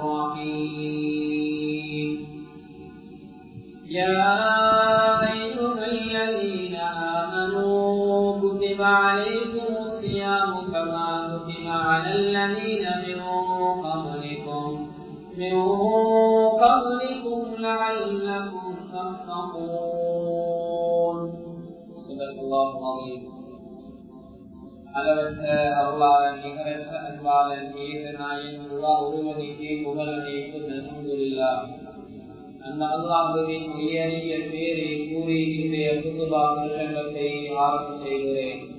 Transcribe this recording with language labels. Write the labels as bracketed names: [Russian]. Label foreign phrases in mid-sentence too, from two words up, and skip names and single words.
[Arabic] الرحيم يا أيها الذين آمنوا كتب عليكم الصيام كما كتب على الذين من قبلكم لعلكم تتقون صدق الله العظيم [Tamil] அளவற்ற அருளாளன் நிகரற்ற அன்பாளன் ஏகநாயன் அல்லாஹ் ஒருவனுக்கே புகழ் அனைத்தும் அல்ஹம்துலில்லாஹ். அந்த அல்லாஹ்வின் உயரிய பேரை கூறி இன்றைய குதுபா பிரசங்கத்தை ஆரம்பம் செய்கிறேன்.